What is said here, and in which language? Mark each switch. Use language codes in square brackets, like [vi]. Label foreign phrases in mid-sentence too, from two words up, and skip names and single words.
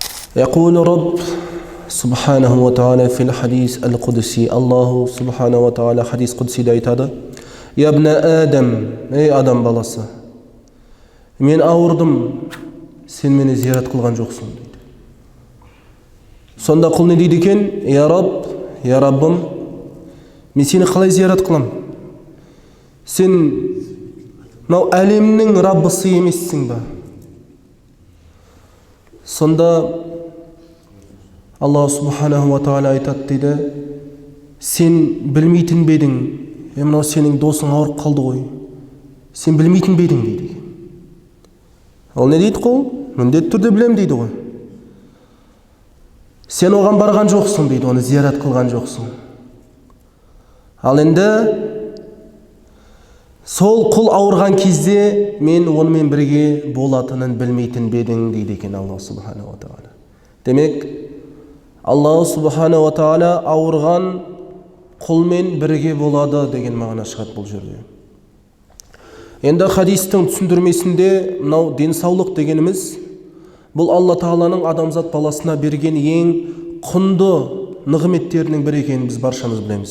[ar] يقول رب سبحانه وتعالى في الحديث القدسي الله سبحانه وتعالى حديث قدسي دايتادا يا ابن آدم [kk] ey адам баласы мен ауырдым сен мені зиярат қылған жоқсың дейді. Сонда құл не дейді екен? [ar] يا رب, [kk] я Раббым, мен сені қалай зиярат қылам? Сен мынау әлемнің Раббысы емессің ба? Сонда [ar] الله سبحانه وتعالى [kk] айтады дейді, сен білмейтін бе едің? Мынау сенің досың ауырып қалды ғой. Сен білмейтін бе едің дейді. Ол не дейді қол? Міндетті түрде білем дейді ғой. Сен оған барған жоқсың дейді, оны зиярат қылған жоқсың. Ал енді сол құл ауырған кезде мен онымен бірге болатынын білмейтін бе едің дейді екен [ar] الله سبحانه وتعالى. [kk] Демек, [ar] الله سبحانه وتعالى [kk] ауырған құлмен бірге болады деген мағына шығады бұл жерде. Енді хадистің түсіндірмесінде мынау денсаулық дегеніміз бұл Алла Тағаланың адамзат баласына берген ең құнды нығметтерінің бірі екенін біз баршамыз білеміз.